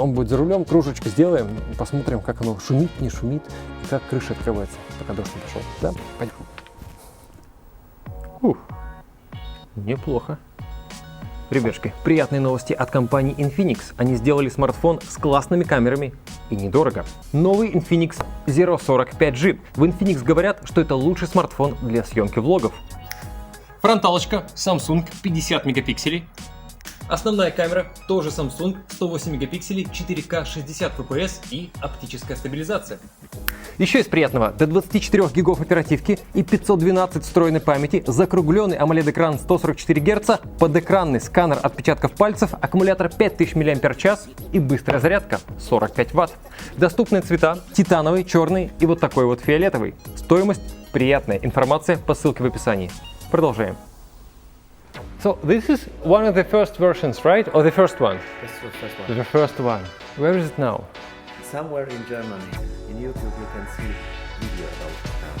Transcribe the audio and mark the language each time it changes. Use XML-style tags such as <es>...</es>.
<ru>Он будет за рулем, кружечку сделаем, посмотрим, как оно шумит, не шумит, и как крыша открывается, пока дождь не пошел. Да, пойдем. Неплохо. Ребятушки, приятные новости от компании Infinix. Они сделали смартфон с классными камерами и недорого. Новый Infinix Zero 40 5G. В Infinix говорят, что это лучший смартфон для съемки влогов. Фронталочка Samsung 50 мегапикселей. Основная камера тоже Samsung 108 мегапикселей, 4К 60 FPS и оптическая стабилизация. Еще из приятного, до 24 гигов оперативки и 512 встроенной памяти, закругленный AMOLED-экран 144 Гц, подэкранный сканер отпечатков пальцев, аккумулятор 5000 мАч и быстрая зарядка 45 Вт. Доступные цвета титановый, черный и вот такой вот фиолетовый. Стоимость приятная. Информация по ссылке в описании. Продолжаем.</ru> <en>So this is one of the first versions, right? Or the first one? This is the first one. The first one. Where is it now? Somewhere in Germany, in YouTube, you can see video about it.</en>